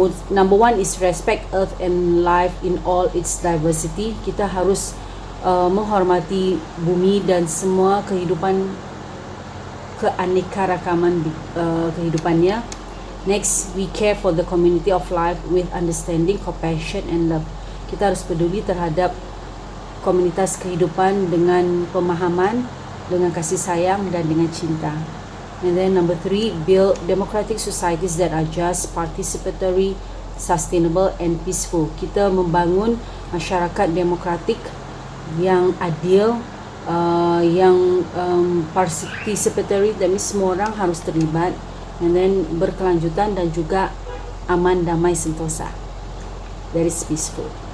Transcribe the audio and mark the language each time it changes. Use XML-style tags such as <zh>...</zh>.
<en>Number 1 is respect Earth and life in all its diversity.</en> <id>Kita harus menghormati bumi dan semua kehidupan, keanekaragaman kehidupannya.</id> <en>Next, we care for the community of life with understanding, compassion and love.</en> <id>Kita harus peduli terhadap komunitas kehidupan dengan pemahaman, dengan kasih sayang dan dengan cinta.</id> <en>And then number 3, build democratic societies that are just, participatory, sustainable and peaceful.</en> <id>Kita membangun masyarakat demokratik yang adil, yang participatory,</id> <en>that means</en> <id>semua orang harus terlibat,</id> <en>and then</en> <id>berkelanjutan dan juga aman, damai, sentosa.</id> <en>That is peaceful.</en>